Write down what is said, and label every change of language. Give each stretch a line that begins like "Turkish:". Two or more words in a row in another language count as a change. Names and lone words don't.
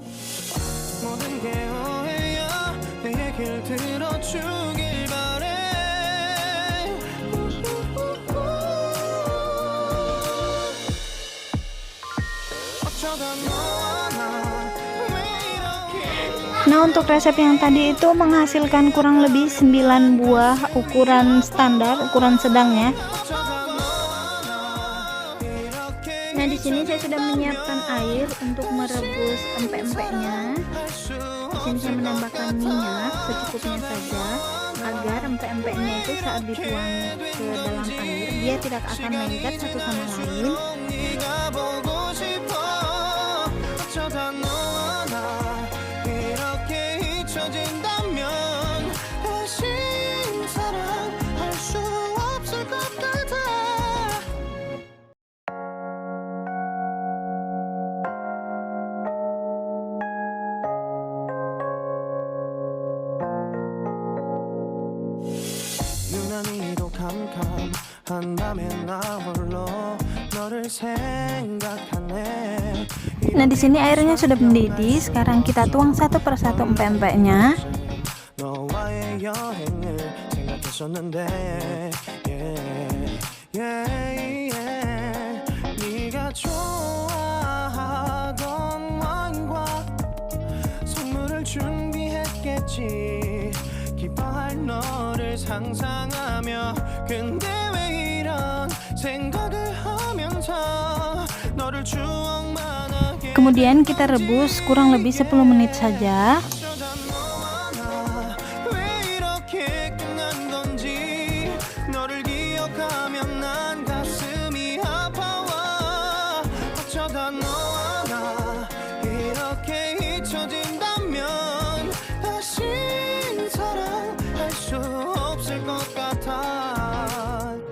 Korean: 모든 게 오해야 내 얘길 들어주길 바래. 어쩌다 너와 나 왜 이렇게
Indonesian: Nah, untuk resep yang tadi itu menghasilkan kurang lebih 9 buah ukuran standar, ukuran sedang ya.
Korean: 어쩌다 너와 나 이렇게
Indonesian: Nah, di sini saya sudah menyiapkan air untuk merebus empek-empeknya.
Korean: 할수
Indonesian: Di sini saya menambahkan minyak secukupnya saja, agar empek-empeknya itu saat dituang ke dalam air dia tidak akan lengket satu sama lain.
Korean: 네가 보고 싶어. 어쩌다 너와 나 이렇게 잊혀진다면 다시 사랑할 수 없을 것 같아. 유난히도 캄캄한 밤에 나 홀로 너를 생각하네.
Indonesian: Nah, di sini airnya sudah mendidih. Sekarang kita tuang satu persatu empek-empeknya.
Korean: 너와의 여행을 생각했었는데 네가 좋아하던 와인과 선물을 준비했겠지. 기뻐할 너를 상상하며 근데 왜 이런 생각을 하면서 너를 추억만 하게.
Indonesian: Kemudian kita rebus kurang lebih 10 menit saja.
Korean: 어쩌다 너와 나 왜 이렇게 끝난 건지 너를 기억하면 난 가슴이 아파와. 어쩌다 너와 나 이렇게 잊혀진다면 다시 사랑할 수 없을 것 같아.